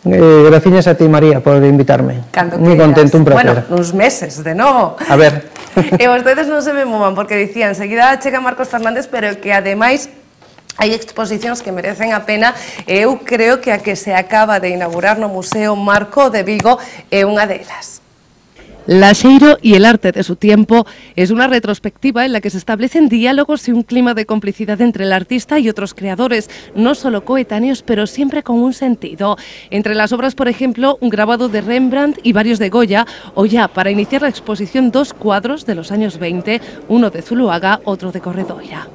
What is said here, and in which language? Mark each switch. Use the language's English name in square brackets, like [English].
[Galician] Graciñas a ti, María, por invitarme. Moi contento, un placer. Bueno, uns meses, de novo. A ver. E vostedes non se me movan, porque dicían, enseguida chega Marcos Fernández, pero que ademais hai exposicións que merecen a pena, e eu creo que a que se acaba de inaugurar no Museo Marco de Vigo é unha delas. [Spanish] Laxeiro y el arte de su tiempo es una retrospectiva en la que se establecen diálogos y un clima de complicidad entre el artista y otros creadores, no solo coetáneos, pero siempre con un sentido. Entre las obras, por ejemplo, un grabado de Rembrandt y varios de Goya, o ya, para iniciar la exposición, 2 cuadros de los años 20, uno de Zuloaga, otro de Corredoira.